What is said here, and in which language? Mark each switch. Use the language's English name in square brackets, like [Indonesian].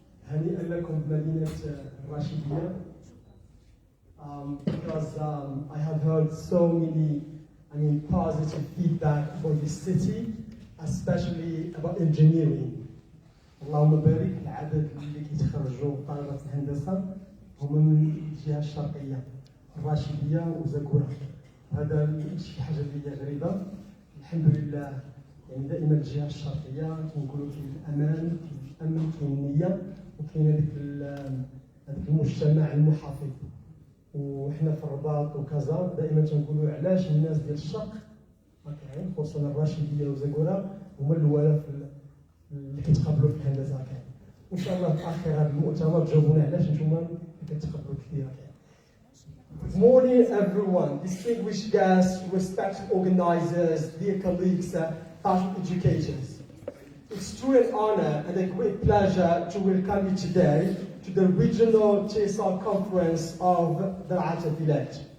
[Arabic] هنيئا لكم بمدينة الراشدية. [English] Because I have heard so many, positive feedback about this city, especially about engineering. [Arabic] اللهم بارك العدد اللي كيتخرجوا طلبة الهندسة هما من الجهة الشرقية، الراشدية وزاكورة. هذا شي حاجة اللي هي غريبة. الحمد لله دائما الجهة الشرقية كنقولوا كاين الأمان، كاين الأمن، كاين النية، وكاين هذاك المجتمع المحافظ. وحنا في الرباط وكازا دائما تنقولوا علاش الناس ديال الشرق كاين خصوصا الراشديه وزاكورا هما الاولى اللي كيتقابلوا في الهندسه كاين. وان شاء الله في اخر هذا المؤتمر تجاوبونا علاش نتوما كتقابلوا كثير كاين. [English] Good morning everyone, distinguished guests, respected organizers, dear colleagues, faculty educators. It's truly an honor and a great pleasure to welcome you today to the regional TESOL conference of the Antafat.